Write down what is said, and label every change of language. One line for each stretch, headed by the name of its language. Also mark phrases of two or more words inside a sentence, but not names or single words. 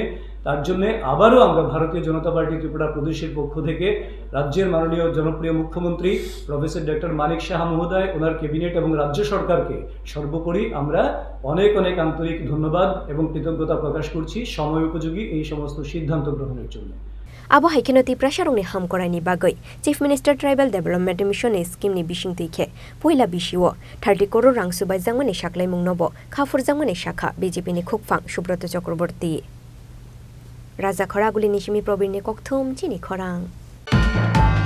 Bangla: তার জন্য আবারও আমরা ভারতীয় জনতা পার্টি ত্রিপুরা প্রদেশের পক্ষ থেকে রাজ্যের মাননীয় জনপ্রিয় মুখ্যমন্ত্রী প্রফেসর ডক্টর মানিক সাহা মহোদয়, ওনার ক্যাবিনেট এবং রাজ্য সরকারকে সর্বোপরি আমরা অনেক অনেক আন্তরিক ধন্যবাদ এবং কৃতজ্ঞতা প্রকাশ করছি সময় উপযোগী এই সমস্ত সিদ্ধান্ত গ্রহণের জন্য।
Kok Borok: Abo haikeno Tripura sarongni hamkorani bagwi Chief Minister Tribal Development Mission scheme ni bising tuike poila bisio 30 crore rang subai jangmani saklai mungnobo khafur jangmani shakha BJP ni khukphang Subrata Chakraborty Raja Khoraguli nishimi probirni kokthum Chini Khorang